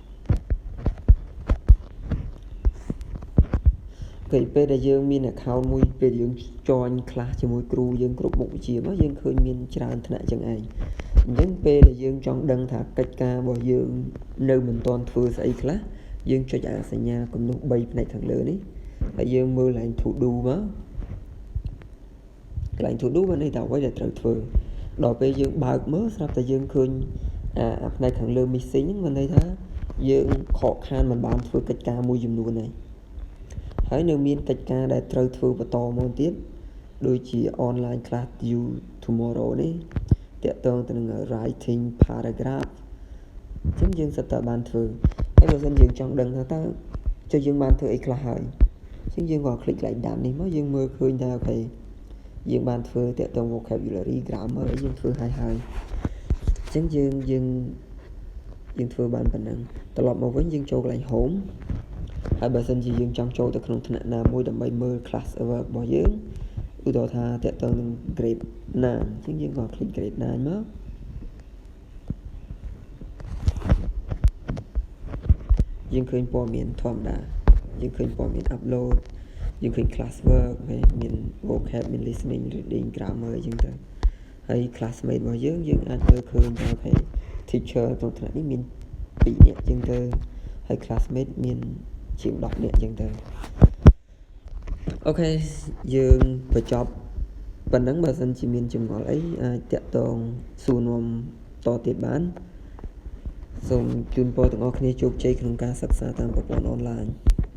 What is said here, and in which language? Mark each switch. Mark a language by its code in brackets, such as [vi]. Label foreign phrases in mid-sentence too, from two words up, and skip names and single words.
[km] ពេលដែលយើងមាន account មួយពេលយើង join ខ្លះជាមួយគ្រូយើងគ្រប់មុខវិជ្ជាមកយើងឃើញមានច្រើនថ្នាក់ចឹងឯងអញ្ចឹងពេលដែលយើងចង់ដឹងថាកិច្ចការរបស់យើងនៅមិនទាន់ធ្វើស្អីខ្លះយើងចុចអាសញ្ញាគំនូស3ផ្នែកខាងលើនេះហើយយើងមើលឡើង [en] to do [km] មក កន្លែង [en] to do [km] បានន័យថាអ្វីដែលត្រូវធ្វើដល់ពេលយើងបើកមើលស្រាប់តែយើងឃើញអាផ្នែកខាងលើ missing ហ្នឹងមានន័យថាយើងខកខានមិនបានធ្វើកិច្ចការមួយចំនួ នឯងហើយនៅមានកិច្ចការដែលត្រូវធ្វើបន្តមកទៀតដូចជា [en] online class due tomorrow [km] នេះតាក់ទងទៅនឹង [en] writing paragraph [km] អញ្ចឹងយើងសិត តែបានធ្វើហើយបើមិនយើងចង់ដឹងថាតើចុះយើងបានធ្វើអីខ្លះហើយអញ្ចឹងយើងក៏คลิกកន្លែងដាននេះមកយើងមើលឃើញថាអូខេយើងបានធ្វើតាក់ទង [en] vocabulary grammar [km] យើងធ្វើហើយអញ្ចឹងយើងធ្វើបានប៉ុណ្ណឹងត្រឡប់មកវិញយើងចូលកន្លែង home ហើយបើសិនជាយើងចង់ចូលទៅក្នុងថ្នាក់ណាមួយដើម្បីមើល [en] class work [km] របស់យើងឧទាហរណ៍ថាតាក់ទងនឹង [en] grade 9 [km] អញ្ចឹងយើងក៏ [en] click grade 9 [km] មក យើងឃើញព័ត៌មានធម្មតាយើងឃើញព័ត៌មាន upload យើងឃើញ [en] class work [km] មាន vocab មាន [en] listening reading grammar [km] អញ្ចឹងទៅហើយ classmate របស់យើងអាចមើលឃើញថាអូខេ teacher ក្នុងថ្នាក់នេះមាន2នាក់អញ្ចឹងទៅហើយ classmate មានជាង10នាក់អញ្ចឹងទៅ អូខេយើងបញ្ចប់ប៉ុណ្ណឹងបើសិនជាមានចម្ងល់អីអាចតាក់ទងសួរនាំតទៀតបានសូមជូនពរទាំងអស់គ្នាជោគជ័យក្នុងការសិក្សាតាមប្រព័ន្ធអនឡាញ